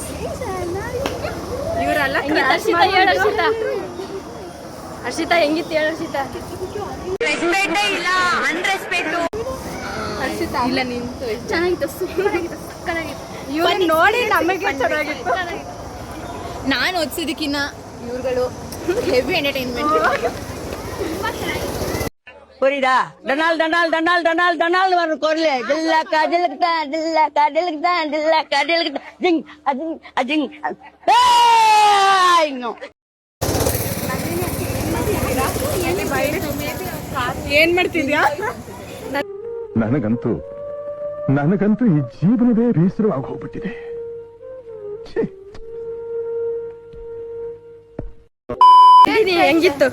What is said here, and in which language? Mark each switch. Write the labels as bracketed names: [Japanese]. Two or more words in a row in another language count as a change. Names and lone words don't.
[Kannada] ಇವರೆಲ್ಲ ಹರ್ಷಿತಾ ಹೆಂಗಿತ್ತು ಹೇಳು ಹರ್ಷಿತಾ? ರೆಸ್ಪೆಕ್ಟೇ ಇಲ್ಲ, ಅನ್ರೆಸ್ಪೆಕ್ಟು. ಹರ್ಷಿತಾ ಇಲ್ಲ, ನಿಂತು ಚೆನ್ನಾಗಿತ್ತು, ಸೂಪರ್ ಆಗಿತ್ತು, ಸಕ್ಕತ್ತಾಗಿತ್ತು. ಇವ್ರು ನೋಡಿ ನಮಗೆ ಚೆನ್ನಾಗಿತ್ತು. ನಾನು ಓದಿಸೋದಕ್ಕಿನ್ನ ಇವ್ರುಗಳು [English] heavy entertainment. [Tamil] புரியுதா? டனால் டனால் டனால் டனால் டனால் வரும் குரல். டில்லக்கா டில்லக்கா டில்லக்கா டில்லக்கா டில்லக்கா டில்லக்கா ஜிங் அஜிங் அஜிங். இன்னும் [Kannada] ಏನ್ ಮಾಡ್ತಿದ್ಯಾ? ನನಗಂತೂ ಈ ಜೀವನವೇ ಬೇಸರವಾಗಿ ಹೋಗ್ಬಿಟ್ಟಿದೆ. ಹೆಂಗಿತ್ತು?